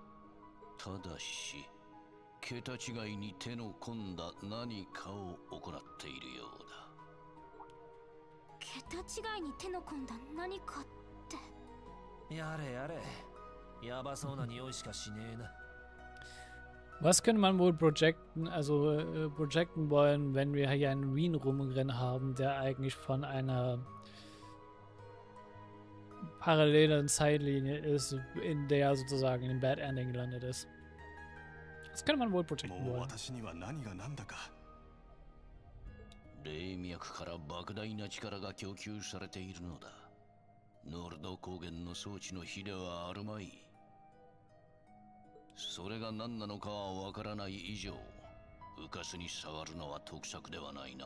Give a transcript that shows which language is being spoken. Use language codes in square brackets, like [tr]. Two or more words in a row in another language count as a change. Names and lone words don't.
[ja] ただし桁違いに手の込んだ何かを行っているようだ。桁違いに手の込んだ何かって。やれやれ、やばそうな匂いしかしねえな。 [de] Was könnte man wohl projecten wollen, wenn wir hier einen Wien rumrennen haben, der eigentlich von einer parallelen Zeitlinie ist, in der sozusagen in dem [en] Bad Ending [de] gelandet ist. Was könnte man wohl projecten wollen? [ja] 霊脈から莫大な力が供給されているのだ。ノルド高原の装置の比ではあるまい。それが何なのかはわからない以上、うかすに触るのは得策ではないな。